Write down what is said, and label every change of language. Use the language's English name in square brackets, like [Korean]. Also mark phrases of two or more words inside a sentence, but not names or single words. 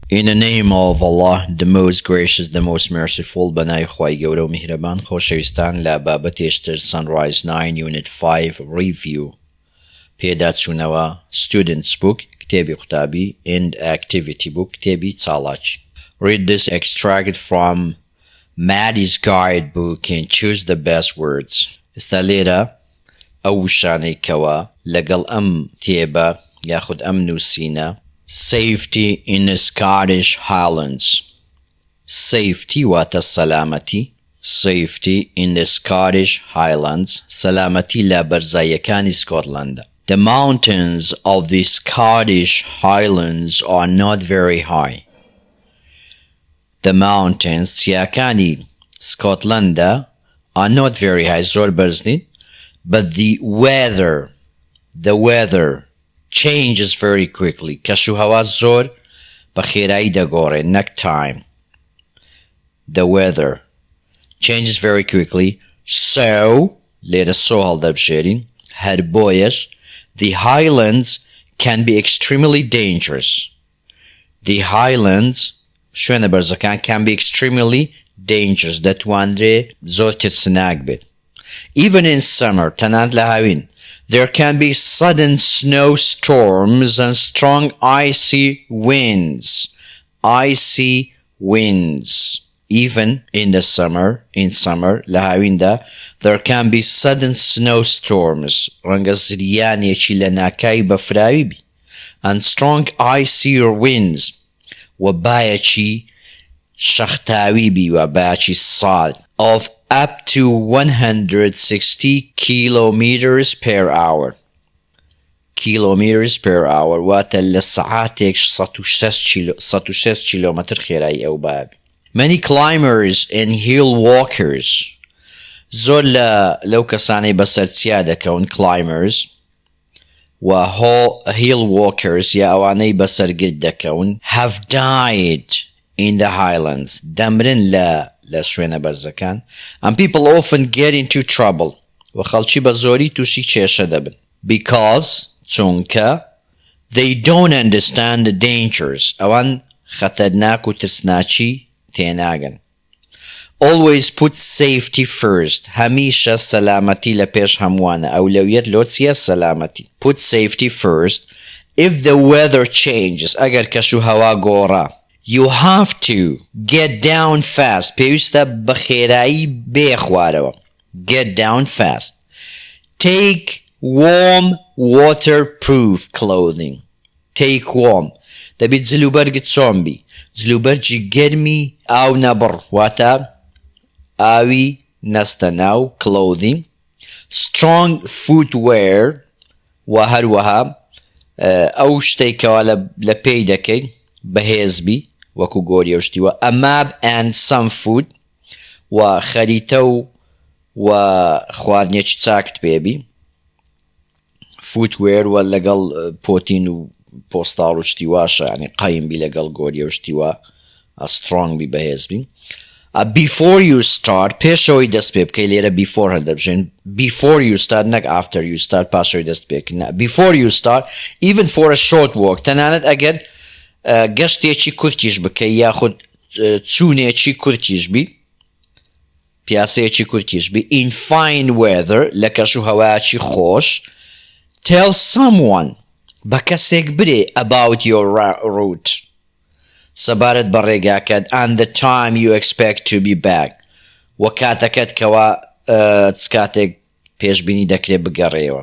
[English] In the name of Allah, the most gracious, the most merciful, [Central Kurdish] بنای خوای گەورە و میهرەبان. خۆشەویستان لە بابەتێشتر Sunrise 9 Unit 5 Review پێداچوونەوە Students Book کتێبی قوتابی and Activity Book کتێبی چالاکی. [English] Read this extract from Maddie's guidebook and choose the best words. [Central Kurdish] ئێستا لێرە ئەو شانەی کەوە لەگەڵ ئەم تێبە یاخود ئەم نووسینە Safety in the Scottish Highlands. Safety واتە سەلامەتی. [English] Safety in the Scottish Highlands. [Central Kurdish] سەلامەتی لە بەرزاییەکانی سکۆتلەندە. [English] The mountains of the Scottish Highlands are not very high. The mountains [Central Kurdish] سیاکانی سکۆتلەندە [English] are not very high. [Central Kurdish] زۆر بەرز نین. [English] But the weather changes very quickly. [Central Kurdish] کەشوهەوا زۆر بە خێرایی دەگۆڕێ نەک time. [English] The weather changes very quickly. So لێرە سۆ هەڵدەبژێرین هەر بۆیەش the Highlands can be extremely dangerous. The Highlands [Central Kurdish] شوێنە بەرزەکان [English] can be extremely dangerous. [Central Kurdish] دەتوانرێ زۆر ترسناک بێت. [English] Even in summer [Central Kurdish] تەنانەت لە هاوین [English] there can be sudden snowstorms and strong icy winds. Icy winds. Even in the summer, لهاویندا, there can be sudden snowstorms. [Central Kurdish] ڕەنگە زریانێکی لە ناکای بەفراوی بی. [English] And strong icy winds. [Central Kurdish] و بایەکی شەختاوی بی و بایەکی ساڵ. [English] Of up to 160 kilometers per hour. Kilometers per hour [Central Kurdish] واتە لە سەعاتێک 160 کیلۆمەتر خێرایی ئەو بابی. [English] Many climbers and hill walkers. [Central Kurdish] زۆر لەو کەسانەی بەسەرچیا دەکەون climbers و [English] hill walkers [Central Kurdish] یا ئەوانەی بەسەرگرد دەکەون [English] have died in the Highlands. [Central Kurdish] دەمرن لە شوێنە بەرزەکان. [English] And people often get into trouble. [Central Kurdish] و خەڵکی بە زۆری تووشی کێشە دەبن. [English] Because چونکە they don't understand the dangers. [Central Kurdish] ئەوان خەتەرناک و ترسناکی تێناگەن. [English] Always put safety first. [Central Kurdish] هەمیشە سەلامەتی لە پێش هەمووانە. ئەولەویەت لۆ چیە سەلامەتی. [English] Put safety first. If the weather changes, [Central Kurdish] ئەگەر کەشوهەوا گۆڕا, [English] you have to get down fast. [Central Kurdish] پێویستە بە خێرایی بێ خوارەوە. [English] Get down fast. Take warm waterproof clothing. Take warm. [Central Kurdish] دەبێت جلوبەرگت چۆن بی. جلوبەرجی گەرمی ئاو نەبڕ واتە ئاوی نەستە ناو clothing. [English] Strong footwear [Central Kurdish] و هەروەها ئەو شتێکەوە لە پێی دەکەی بەهێز بی وەکو گۆری ئەو شتیوە. [English] A map and some food [Central Kurdish] و خەریتە و خواردنێکی چاکت پێبی. Footwear و لەگەڵ پۆتین و پۆستاڵ و شتیواشە ینی قەیم بی لەگەڵ گۆری ئەو شتیوە strong بی بەهێز بی. [English] Before you start [Central Kurdish] پێشەوەی دەست پێ بکەی لێرە before هەڵدەبژێن. [English] Before you start [Central Kurdish] نەک [English] after you start [Central Kurdish] پاشەوەی دەست پێ بکەی. [English] Before you start even for a short walk [Central Kurdish] تەنانەت ئەگەر گەشتێکی کورتیش بکەی یاخود چوونێکی کورتیش بی پیاسەیەکی کورتیش بی [English] in fine weather [Central Kurdish] لە کەشوهەوایەکی خۆش [English] tell someone [Central Kurdish] بە کەسێک برێ [English] about your route [Central Kurdish] سەبارەت بە ڕێگاکەت [English] and the time you expect to be back [Central Kurdish] و کاتەکەت کەوا کاتێک پێشبینی دەکرێت بگەڕێەوە.